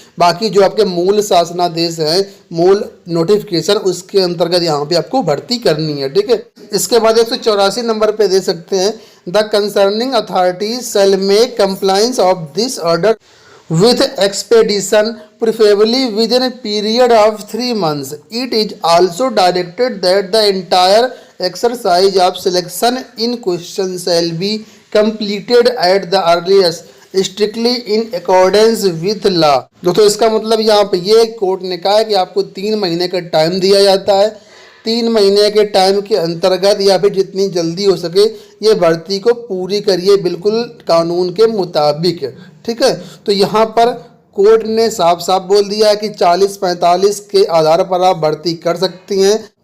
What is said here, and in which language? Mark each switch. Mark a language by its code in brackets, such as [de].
[hi] बाकी जो आपके मूल शासनादेश है, मूल नोटिफिकेशन, उसके अंतर्गत यहाँ पे आपको भर्ती करनी है, ठीक है। इसके बाद 184 नंबर पे दे सकते हैं, [en] The concerning authorities shall make compliance of this order with expedition preferably within a period of 3 months. It is also directed that the entire exercise of selection in question shall be completed at the earliest strictly in accordance with law. [hi] दोस्तों इसका मतलब यहाँ पे ये court ने कहा है कि आपको 3 महीने का टाइम दिया जाता है। 3 महीने के टाइम के अंतर्गत या फिर जितनी जल्दी हो सके ये भर्ती को पूरी करिए, बिल्कुल कानून के मुताबिक, ठीक है। तो यहाँ पर कोर्ट ने साफ साफ बोल दिया है कि 40-45 के आधार पर आप भर्ती कर सकती हैं।